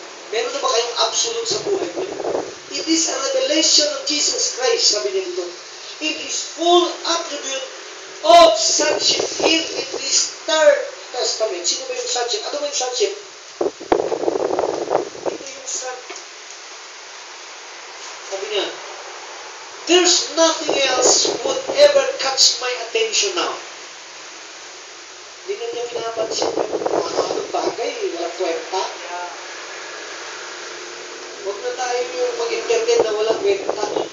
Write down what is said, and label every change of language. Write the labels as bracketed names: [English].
[Filipino] Meron na ba kayong absolute sa buhay niyo? [English] It is a revelation of Jesus Christ, [Filipino] sabi niya dito. [English] In His full attribute of sonship here in this Third Testament. [Filipino] Sino ba yung sonship? [English] Ano ba yung sonship? [Filipino] Ito yung son. Sabi niya, [English] there's nothing else would ever catch my attention now. [Filipino] Hindi na niya pinapansin yung mga bagay, walang kwenta. Huwag na tayo yung mag-entertain na walang kwenta.